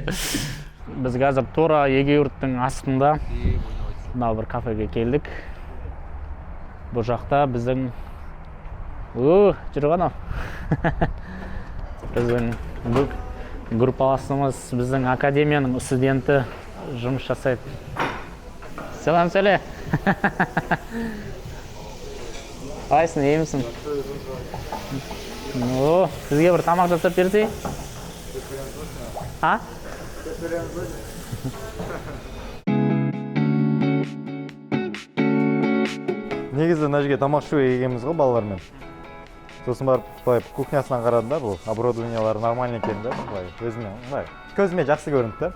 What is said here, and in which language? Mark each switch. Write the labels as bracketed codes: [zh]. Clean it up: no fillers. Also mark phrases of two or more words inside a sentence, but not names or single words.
[kk] Біз қазір тура Егеюрттың астында мынау бір кафеге келдік. Бұл жақта біздің жүрген ау. Біздің группаласымыз, біздің академияның студенті жұмыс жасайды. [tr] Selam söyle. Aysin, iyi misin? [kk] Sizге бір тамақ жасап берсей? Ha? Негізі мына жерге тамақ ішуге келгенбіз ғой балалармен. Сосын барып былай кухнясынан қарадым да, бұл оборудованиялары нормально екен да, былай өзіме көзіме жақсы көрінді да.